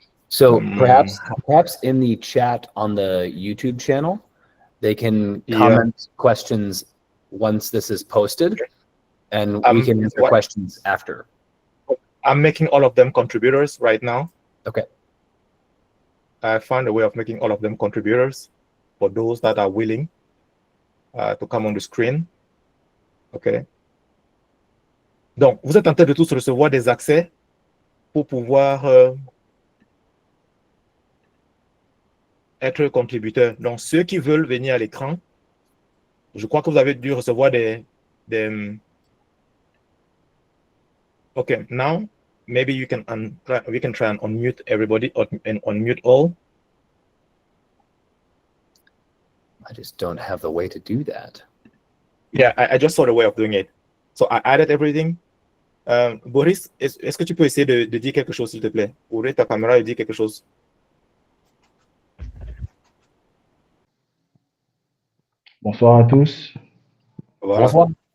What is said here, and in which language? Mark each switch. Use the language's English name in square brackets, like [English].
[English] So perhaps in the chat on the YouTube channel, they can comment questions once this is posted, and we can answer questions after. I'm making all of them contributors right now. Okay. I found a way of making all of them contributors for those that are willing to come on the screen. OK. [French] Donc, vous êtes en train de tous recevoir des accès pour pouvoir être contributeur. Donc, ceux qui veulent venir à l'écran, je crois que vous avez dû recevoir des... [English] OK, now, maybe we can try and unmute everybody and unmute all. I just don't have the way to do that. Yeah, I just saw the way of doing it. So I added everything. [French] Boris, est-ce que tu peux essayer de dire quelque chose, s'il te plaît? Ouvrir ta caméra et dire quelque chose. Bonsoir à tous. Voilà. Bonsoir.